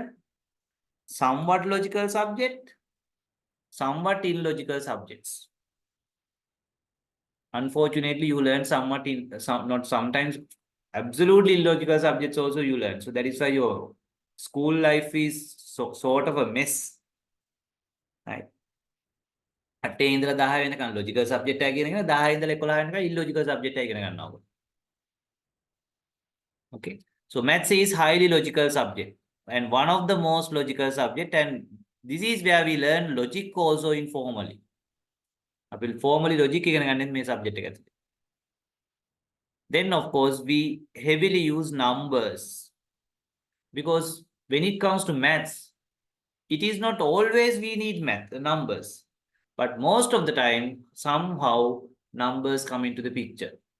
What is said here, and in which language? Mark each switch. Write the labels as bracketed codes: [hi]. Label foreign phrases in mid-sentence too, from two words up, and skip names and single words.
[en] Somewhat logical subject. Somewhat illogical subjects. Unfortunately, you learn somewhat not sometimes absolutely illogical subjects also you learn. So that is why your School life is sort of a mess. [si] Right? 8 ඉඳලා 10 වෙනකන් [en] logical subject [si] එක ඉගෙන ගන්න 10 ඉඳලා 11 වෙනකන් [en] illogical subject [si] එක ඉගෙන ගන්නවා. [en] Okay. So maths is highly logical subject and one of the most logical subject, and this is where we learn logic also informally. [si] අපි [en] formally logic [si] ඉගෙන ගන්න මේ subject එක ඇතුලේ. [en] Then of course we heavily use numbers because when it comes to maths, it is not always we need numbers, but most of the time somehow numbers come into the picture.